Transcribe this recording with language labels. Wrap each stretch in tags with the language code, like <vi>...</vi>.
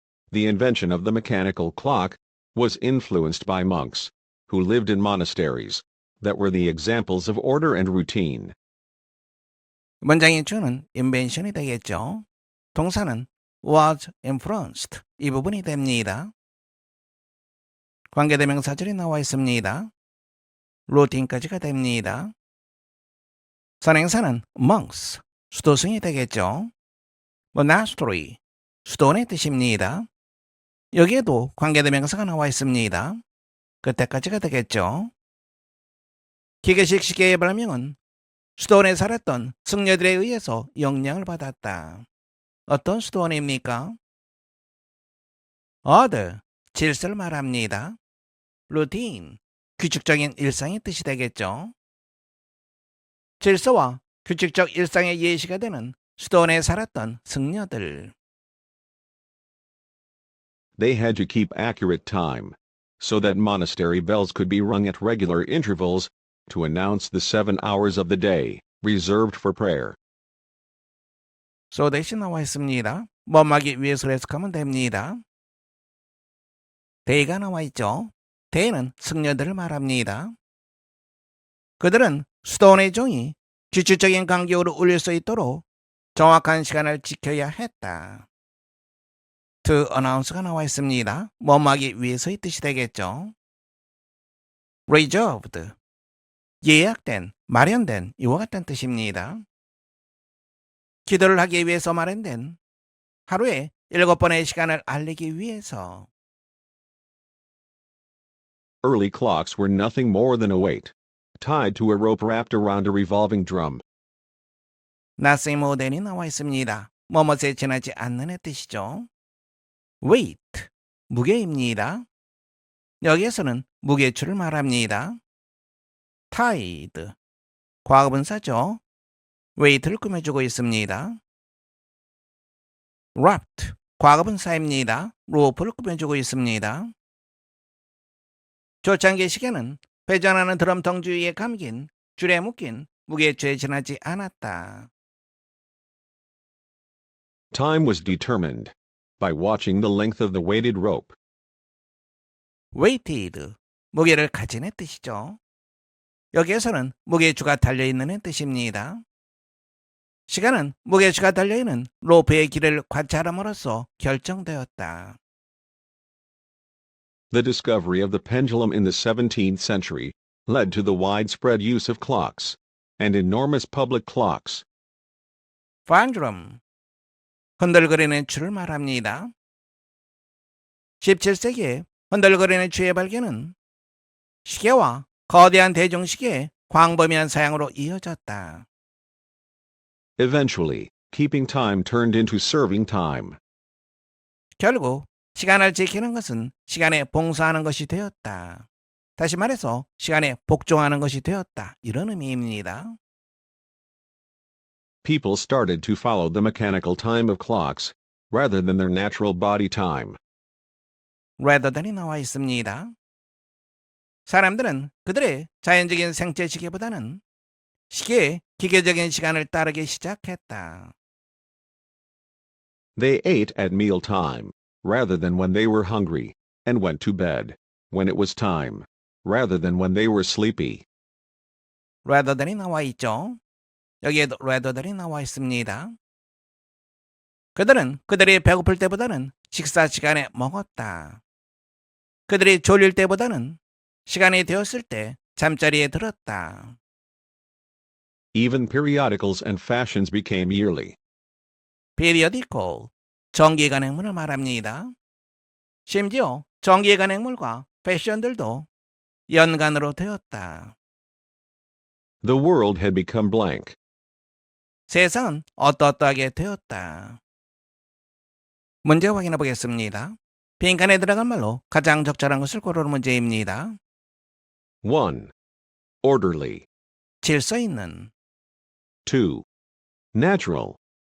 <en>The invention of the mechanical clock was influenced by monks who lived in monasteries that were the examples of order and routine.</en> <ko>문장의 주는 invention이 되겠죠. 동사는</ko> <en>was influenced</en> <ko>이 부분이 됩니다. 관계대명사절이 나와 있습니다. routine까지가 됩니다. 선행사는 monks, 수도승이 되겠죠. monastery, 수도원의 뜻입니다. 여기에도 관계대명사가 나와 있습니다. 그때까지가 되겠죠. 기계식 시계의 발명은 수도원에 살았던 승려들에 의해서 영향을 받았다. 어떤 수도원입니까? order, 질서를 말합니다. routine, 규칙적인 일상의 뜻이 되겠죠. 질서와 규칙적 일상의 예시가 되는 수도원에 살았던 승려들.</ko> <en>They had to keep accurate time, so that monastery bells could be rung at regular intervals to announce the 7 hours of the day, reserved for prayer.</en> <ko>so 대신 나와 있습니다. 뭐하기 위해서 해석하면 됩니다. they가 나와 있죠. they는 승려들을 말합니다. 그들은 수도원의 종이 규칙적인 간격으로 울릴 수 있도록 정확한 시간을 지켜야 했다.</ko> <en>to announce</en> <ko>가 나와 있습니다. 뭐하기 위해서의 뜻이 되겠죠. reserved, 예약된, 마련된 이와 같은 뜻입니다. 기도를 하기 위해서 마련된 하루에 7번의 시간을 알리기 위해서.</ko> <en>Early clocks were nothing more than a weight, tied to a rope wrapped around a revolving drum. nothing more than</en> <ko>이 나와 있습니다. 뭐뭇에 지나지 않는의 뜻이죠. weight, 무게입니다. 여기에서는 무게추를 말합니다. tied, 과거분사죠. weight를 꾸며주고 있습니다. wrapped, 과거분사입니다. 로프를 꾸며주고 있습니다. 초창기 시계는 회전하는 드럼통 주위에 감긴 줄에 묶인 무게추에 지나지 않았다.</ko> <en>Time was determined by watching the length of the weighted rope.</en> <ko>weighted, 무게를 가진의 뜻이죠. 여기에서는 무게추가 달려있는 뜻입니다. 시간은 무게추가 달려있는 로프의 길이를 관찰함으로써 결정되었다.</ko> <en>The discovery of the pendulum in the 17th century led to the widespread use of clocks and enormous public clocks.</en> <ko>pendulum, 흔들거리는 추를 말합니다. 17세기에 흔들거리는 추의 발견은 시계와 거대한 대중시계의 광범위한 사용으로 이어졌다.</ko> <en>Eventually, keeping time turned into serving time.</en> <ko>결국 시간을 지키는 것은 시간에 봉사하는 것이 되었다. 다시 말해서 시간에 복종하는 것이 되었다. 이런 의미입니다.</ko> <en>People started to follow the mechanical time of clocks rather than their natural body time. rather than</en> <ko>이 나와 있습니다. 사람들은 그들의 자연적인 생체 시계보다는 시계의 기계적인 시간을 따르기 시작했다.</ko> <en>They ate at meal time rather than when they were hungry, and went to bed when it was time rather than when they were sleepy. rather than</en> <ko>이 나와 있죠. 여기에도 rather than이 나와 있습니다. 그들은 그들이 배고플 때보다는 식사 시간에 먹었다. 그들이 졸릴 때보다는 시간이 되었을 때 잠자리에 들었다.</ko> <en>Even periodicals and fashions became yearly.</en> <ko>periodical, 정기 간행물을 말합니다. 심지어 정기 간행물과 패션들도 연간으로 되었다.</ko> <en>The world had become blank.</en> <ko>세상은 어떠어떠하게 되었다. 문제 확인해 보겠습니다. 빈칸에 들어간 말로 가장 적절한 것을 고르는 문제입니다.</ko> <en>1. Orderly.</en> <ko>질서 있는,</ko> <en>2. Natural.</en>